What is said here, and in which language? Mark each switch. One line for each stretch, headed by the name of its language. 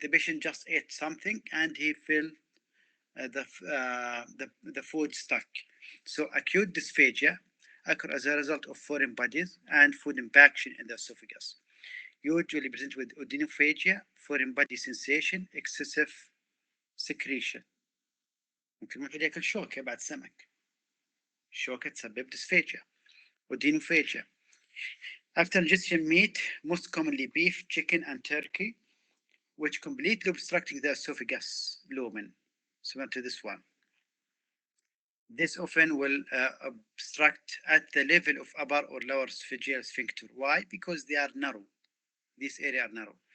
English: The patient just ate something and he felt the food stuck. So acute dysphagia occur as a result of foreign bodies and food impaction in the esophagus. Usually present with odynophagia, foreign body sensation, excessive secretion.
Arabic: ممكن واحد ياكل شوكة بعد سمك. شوكة تسبب dysphagia.
English: Odynophagia. After ingestion meat, most commonly beef, chicken, and turkey, which completely obstructing the esophagus lumen, similar to this one. This often will obstruct at the level of upper or lower esophageal sphincter. Why? Because they are narrow. These areas are narrow.